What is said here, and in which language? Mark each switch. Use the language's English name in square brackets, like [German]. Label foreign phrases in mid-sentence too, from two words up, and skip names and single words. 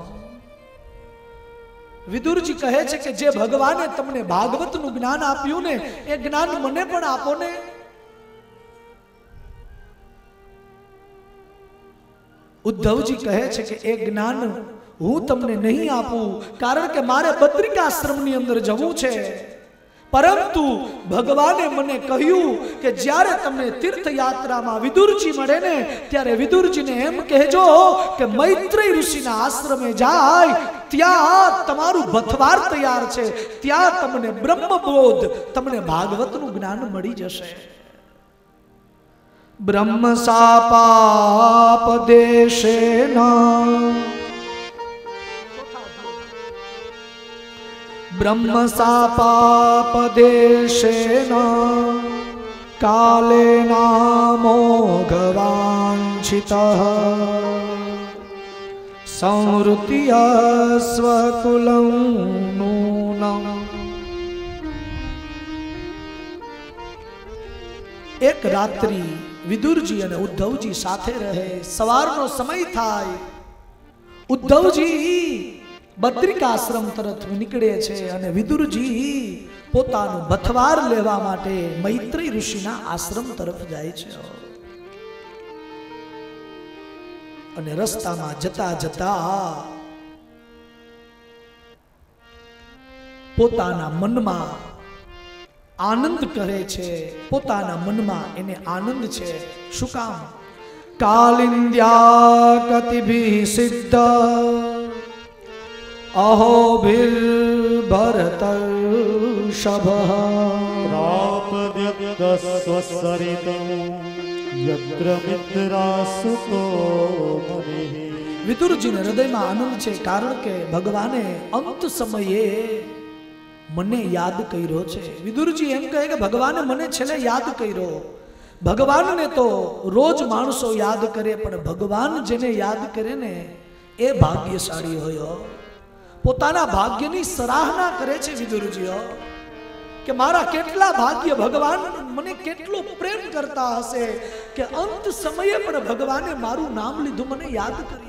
[Gujarati] વિદુરજી કહે છે કે જે ભગવાને તમને ભાગવતનું જ્ઞાન આપ્યું ને એ જ્ઞાન મને પણ આપો ને। ઉદ્ધવજી કહે છે કે એ જ્ઞાન હું તમને નહીં આપું કારણ કે મારે બદ્રિકાશ્રમની અંદર જવું છે। પરંતુ ભગવાને મને કહ્યું કે જ્યારે તમને તીર્થ યાત્રા માં વિદુરજી મળે ને ત્યારે વિદુરજી ને એમ કહેજો કે મૈત્રેય ઋષિના આશ્રમે જાય ત્યાં તમારું બથવાર તૈયાર છે ત્યાં તમને બ્રહ્મબોધ તમને ભાગવતનું જ્ઞાન મળી જશે। [Sanskrit] ब्रह्म सापापदेशेन ब्रह्म सापापदेशेन कालेन मोघवाञ्छितः संहृत्य स्वकुलं नूनम्। [Gujarati] એક રાત્રિ વિદુરજી અને ઉદ્ધવજી સાથે રહે। સવારનો સમય થાય ઉદ્ધવજી બદ્રિકાશ્રમ તરફ નીકળે છે અને વિદુરજી પોતાનું બથવાર લેવા માટે મૈત્રેય ઋષિના આશ્રમ તરફ જાય છે। અને રસ્તામાં જતા જતા પોતાના મનમાં આનંદ કરે છે। પોતાના મનમાં એને આનંદ છે। શું કામ? [Sanskrit] कालिंद्या कतिभिः सिद्ध अहोभिर्भरतर्षभः प्रापद्यस्वसरितं यत्र मित्रासुतो मुनिः। [Gujarati] વિદુરજી ને હૃદય માં આનંદ છે કારણ કે ભગવાને અંત સમયે મને યાદ કર્યો છે. વિદુરજી એમ કહે કે ભગવાને મને છેલ્લે યાદ કર્યો. ભગવાનને તો રોજ માણસો યાદ કરે, પણ ભગવાન જેને યાદ કરે ને એ ભાગ્યશાળી હોય. પોતાના ભાગ્યની સરાહના કરે છે વિદુરજીઓ કે મારા કેટલા ભાગ્ય, ભગવાન મને કેટલો પ્રેમ કરતા હશે કે અંત સમયે પણ ભગવાને મારું નામ લીધું, મને યાદ કર્યો.